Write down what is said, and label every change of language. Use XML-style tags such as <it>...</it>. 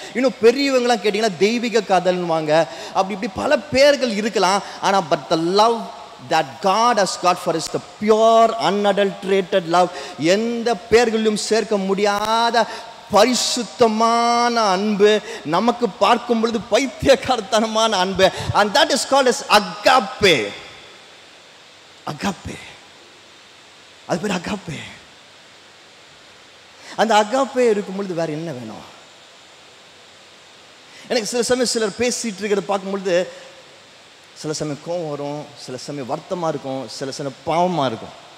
<ta>இன்னும் பெரியவங்களாம் கேட்டீங்கன்னா தெய்வீக காதல்னுவாங்க. அப்படி இப்படி பல பேர்கள் இருக்கலாம்.</ta> <en>ஆனால் but the love that God has got for us, the pure unadulterated love,</en> <ta>எந்த பேர்களிலும் சேர்க்க முடியாத பரிசுத்தமான அன்பு, நமக்கு பார்க்கும் பொழுது பைத்தியக்காரத்தனமான அன்பு.</ta> <en>and that is called as agape.</en> <ta>agape, அது பேர் agape. அந்த agape இருக்கும் பொழுது வேற என்ன வேணும்? எனக்கு சில சமயம் சிலர் பேசிட்டு இருக்கிறத பார்க்கும் பொழுது சில சமயம் கோவம் வரும், சில சமயம் வருத்தமாக இருக்கும், சில சமயம் பாவமாக இருக்கும்.</ta>